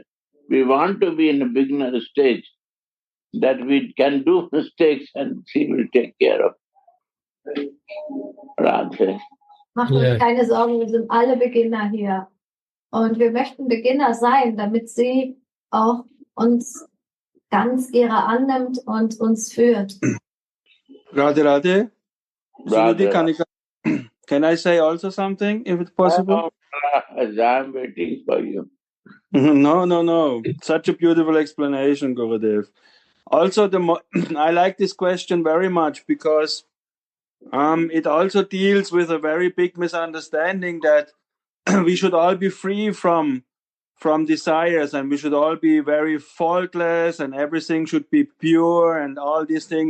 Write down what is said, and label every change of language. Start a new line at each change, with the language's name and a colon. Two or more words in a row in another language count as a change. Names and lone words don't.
English: We want to be in a beginner stage that we can do mistakes and she will take care of. Radhe.
German: Macht euch keine Sorgen, wir sind alle Beginner hier. Und wir möchten Beginner sein, damit sie auch uns ganz ihrer annimmt und uns führt.
English: Radhe Radhe. Sunidhi Kanika. Can I say also something, if it's possible? I'm waiting for you. No. Such a beautiful explanation, Gurudev. Also, I like this question very much because it also deals with a very big misunderstanding that we should all be free from desires, and we should all be very faultless, and everything should be pure, and all these things.